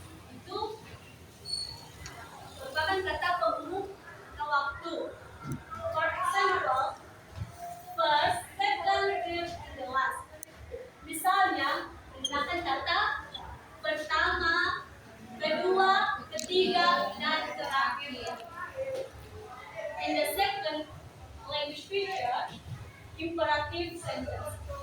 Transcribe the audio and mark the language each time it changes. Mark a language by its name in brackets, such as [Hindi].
[Indonesian] Itu merupakan kata penghubung waktu. [English] For example, first, second, third, and the last. [Indonesian] Misalnya, menggunakan kata pertama, kedua, ketiga, dan terakhir. [English] And the second language feature, imperative sentence.